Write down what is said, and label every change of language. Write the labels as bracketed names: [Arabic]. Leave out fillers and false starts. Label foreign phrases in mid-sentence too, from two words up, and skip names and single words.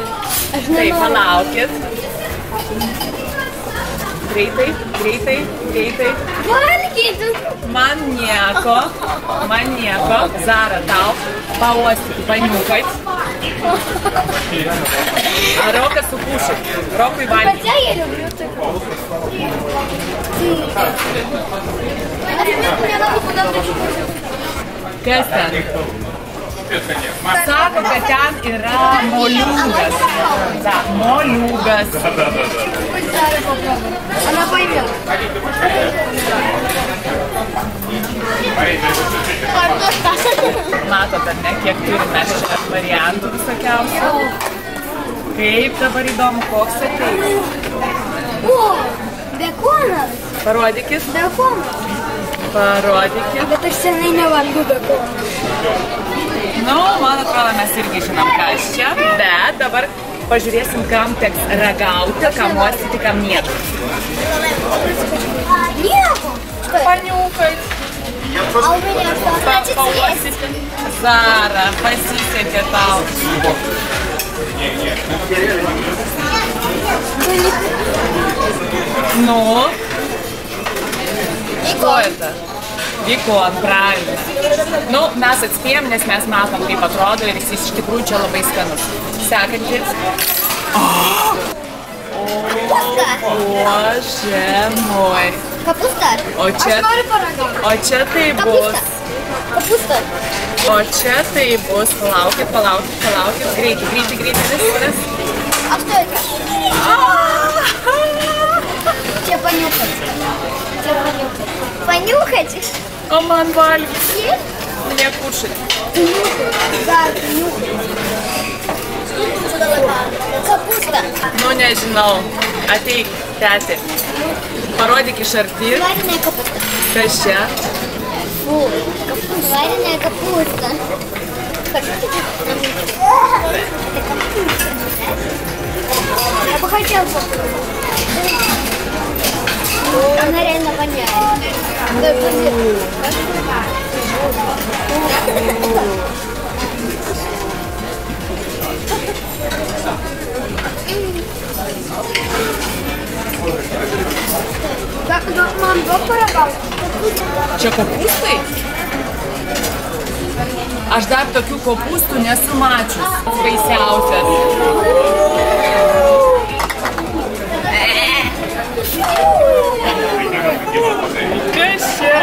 [Lithuanian] Tai palaukit. Greitai. Valgyti. Man nieko. Zara, tau. Pauostyti, paniukait. Rokas sukūšit. Rokui valgyti. [Russian] Хотя я люблю такое. [Lithuanian] Kas ten? Sako, kad ten yra moliūgas. Da, moliūgas. [Russian] Она поймет. [Lithuanian] Matot, ar ne, kiek turime čia variantų visokiausių. Kaip dabar įdomu, koks ateis. О, бекоnas. Parodykis. Bekonas. Parodykis. Bet aš senai nevalgiu bekoną. Nu, man atrodo, mes irgi žinom, kas čia. Bet dabar pažiūrėsim, kam teks ragauti, kam uostyti, kam nieko. Nieko. Paniukait. [Russian] А у меня что, значит, есть? [Lithuanian] Pauostyti. Zara, pasisekė tau. [Russian] Ну? Что это? Бекон, правильно. [Lithuanian] Nu, mes atspėjom, nes mes matom, kaip atrodo ir jis iš tikrųjų čia labai skanus. Sekantis. [Russian] Боже мой. Капуста? [Lithuanian] O čia tai bus. [Russian] Капуста. [Lithuanian] O čia tai bus. Palaukit. Greitai, viskas. [Russian] А что это? Тебе понюхать. Понюхать? [Lithuanian] O man valgyti. [Russian] Мне кушать. Да, нюхай. Капуста. [Lithuanian] Nu, nežinau. Ateik, tėti. Parodyk iš arti. [Russian] Вареная капуста. [Lithuanian] Kas čia? [Russian] Фу, вареная капуста. Это капуста. Я бы хотела попробовать. Она реально воняет. Так, мам, давай порогал. [Lithuanian] Čia kopūstai? Aš dar tokių kopūstų nesu mačius. Baisiausias. Kas čia?